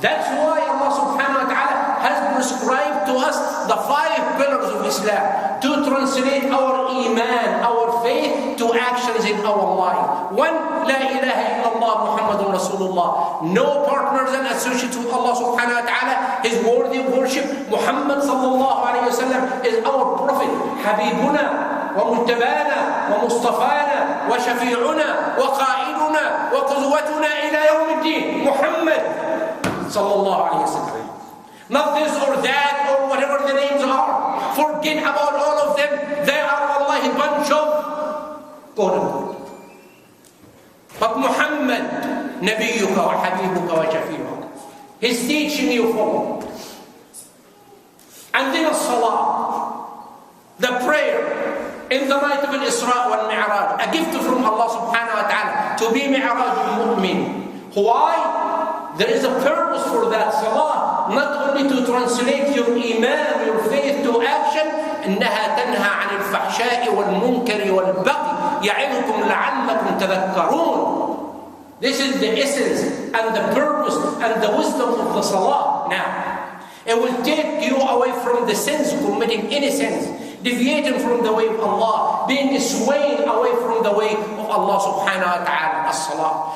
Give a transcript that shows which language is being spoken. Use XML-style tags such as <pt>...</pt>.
<en>That's why Allah subhanahu wa ta'ala has prescribed to us the 5 pillars of Islam, to translate our Iman, our faith, to actions in our life. 1, La ilaha illallah Muhammadun Rasulullah. No partners and associates with Allah subhanahu wa ta'ala is worthy of worship. Muhammad sallallahu alayhi wa sallam is our prophet.</en> <ar>Habibuna ومنتبانا ومصطفانا وشفيعنا وقائدنا وقدوتنا إلى يوم الدين.</ar> <en>Muhammad sallallahu alayhi wa sallam. Not this or that or whatever the names are. Forget about all of them. They are wallahi bunch of quote unquote. But Muhammad,</en> <ar>Nabiyuka wa Habibuka wa Shafi'uka.</ar> <en>His teaching you follow. And then as-salah, the prayer in the night of al-Isra wal-Mi'raj, a gift from Allah subhanahu wa ta'ala to be Mi'raj al-Mu'min. Why? There is a purpose for that salah, not only to translate your Iman, your faith to action.</en> <ar>إنها تنهى عن الفحشاء والمنكر والبغي يعظكم لعلكم تذكرون.</ar> <en>This is the essence and the purpose and the wisdom of the salah. Now, it will take you away from the sins, committing any sins, deviating from the way of Allah, being swayed away from the way of Allah subhanahu wa ta'ala, as-salah.</en>